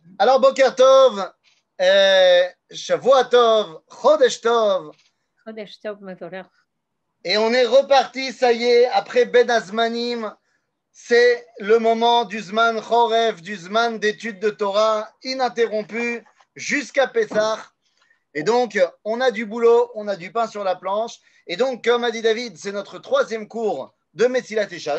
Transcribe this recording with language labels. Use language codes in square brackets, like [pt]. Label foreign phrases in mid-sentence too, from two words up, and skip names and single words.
[fr] Alors, [he] בוקר טוב, שבוע טוב, חודש טוב. חודש טוב מבורך. [fr] Et on est reparti, ça y est, après [he] בין הזמנים. [fr] C'est le moment du [he] זמן חורף, [fr] du Zman d'études de Torah, ininterrompu jusqu'à Pessah. Et donc, on a du boulot, on a du pain sur la planche. Et donc, comme a dit David, c'est notre troisième cours de Messilat Yesharim.